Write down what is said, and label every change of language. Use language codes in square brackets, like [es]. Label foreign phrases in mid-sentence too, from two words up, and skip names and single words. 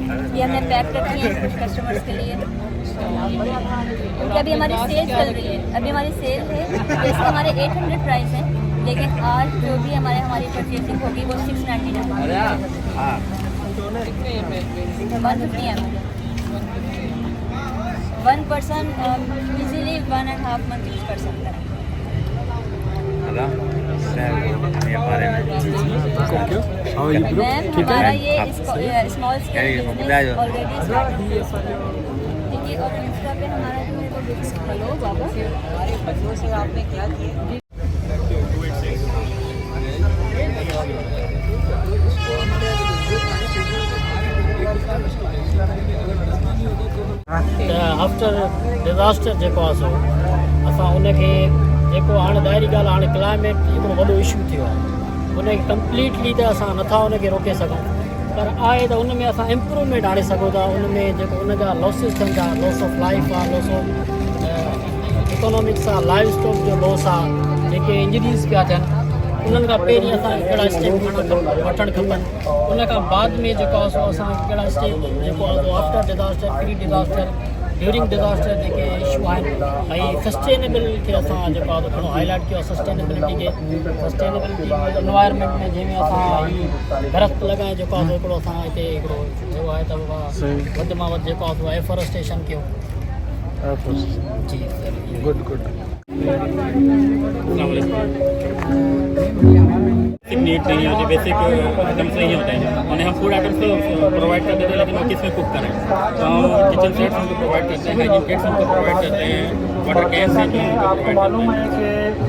[hi] ये हमने पैक रखी है कुछ कस्टमर्स के लिए क्योंकि अभी हमारी सेल चल रही है। अभी हमारी सेल है जैसे हमारे 800 प्राइस है लेकिन आज जो भी हमारी परचेसिंग होगी वो 699। कितने ml में? [en] 150 ml. 1 person easily 1.5 month यूज [hi] कर सकता है. मैम हमारा ये [en] small scale business already start [hi] है. ठीक है, और इंस्टा पे हमारा जो है वो हेलो बाबा हमारे बच्चों से आपने क्या किया. [en] after disaster [sd] जेको आहे सो असां उनखे जेको हाणे ज़ाहिरी ॻाल्हि आहे, हाणे क्लाइमेट हिकिड़ो वॾो इशू थियो आहे, उनखे कंप्लीटली त असां नथा उनखे रोके सघूं, पर आहे त उन में असां इम्प्रूवमेंट आणे सघूं था. उन में जेको उनजा लॉसिस थियनि था, [en] loss of life [sd] आहे, [en] loss of economics [sd] आहे, [en] life stock [sd] जो लॉस आहे, जेके इंजरीज़ पिया थियनि, उन्हनि खां पहिरीं असां कहिड़ा स्टेप वठणु खपनि. उन खां बाद में जेको आहे सो असां कहिड़ा स्टेप जेको आहे सो [en] after disaster, pre disaster, during disaster [sd] जेके इशू आहिनि, ऐं सस्टेनेबल खे असां जेको आहे थोरो हाईलाइट कयो. [en] sustainability environment [sd] में जंहिंमें असां दरख़्त लॻाए जेको आहे हिकिड़ो असां हिते हिकिड़ो जेको आहे त वधि मां वधि जेको आहे एफोरेस्टेशन कयो. जी [en] good good. basic need [hi] नहीं होती, [en] basic items [hi] नहीं होते हैं. उन्हें हम [en] food items [hi] तो प्रोवाइड कर देते हैं, लेकिन वो किस में कुक करें. तो हम [en] kitchen sets [hi] उनको प्रोवाइड करते हैं, [en] hygiene kits [hi] उनको प्रोवाइड करते हैं, [en] water cans [hi] हैं जो उनको प्रोवाइड करते हैं.